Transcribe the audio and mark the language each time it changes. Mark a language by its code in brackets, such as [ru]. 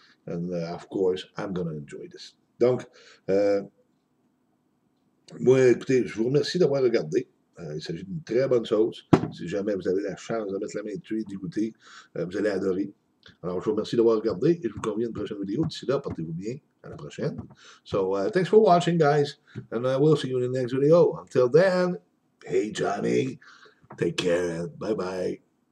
[en] And of course, I'm going to enjoy this. [fr] Donc, moi, écoutez, je vous remercie d'avoir regardé. Il s'agit d'une très bonne sauce. Si jamais vous avez la chance de mettre la main dessus et d'y goûter, vous allez adorer. Alors, je vous remercie d'avoir regardé et je vous convie à une prochaine vidéo. D'ici là, portez-vous bien. À la prochaine. [en] So, thanks for watching, guys. And we'll see you in the next video. Until then, hey, Johnny. Take care. Bye-bye.